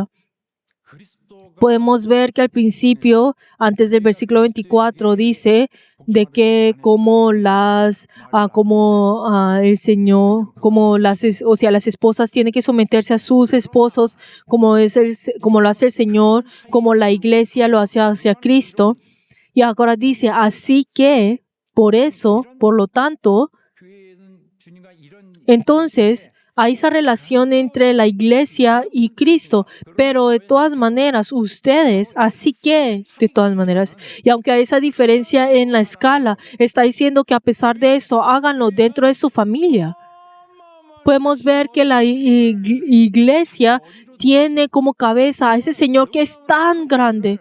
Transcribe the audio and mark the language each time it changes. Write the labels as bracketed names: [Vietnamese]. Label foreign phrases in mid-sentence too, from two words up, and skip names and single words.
[Spanish] Podemos ver que al principio, antes del versículo 24, dice de que como el Señor, o sea, las esposas tienen que someterse a sus esposos como lo hace el Señor, como la iglesia lo hace hacia Cristo. Y ahora dice, así que, por eso, por lo tanto, [Korean] 교회는 주님과 이런 [Spanish] entonces hay esa relación entre la iglesia y Cristo, pero de todas maneras, ustedes, así que, de todas maneras, y aunque hay esa diferencia en la escala, está diciendo que a pesar de eso, háganlo dentro de su familia. Podemos ver que la iglesia tiene como cabeza a ese Señor que es tan grande,